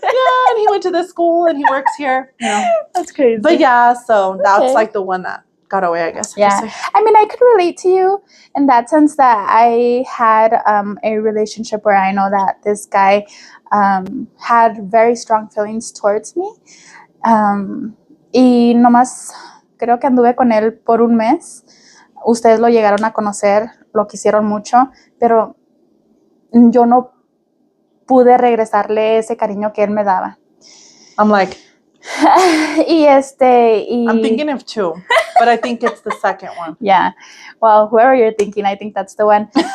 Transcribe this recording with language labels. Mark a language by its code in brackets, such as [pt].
[en] Yeah, and he went to this school and he works here. That's crazy. But yeah, so that's like the one that got away, I guess. Yeah. I mean, I could relate to you in that sense that I had a relationship where I know that this guy had very strong feelings towards me. [es] Y nomás creo que anduve con él por un mes. Ustedes lo llegaron a conocer, lo quisieron mucho, pero yo no pude regresarle ese cariño que él me daba. [en] I'm like, I'm thinking of two, but I think it's the second one. Yeah. Well, whoever you're thinking, I think that's the one.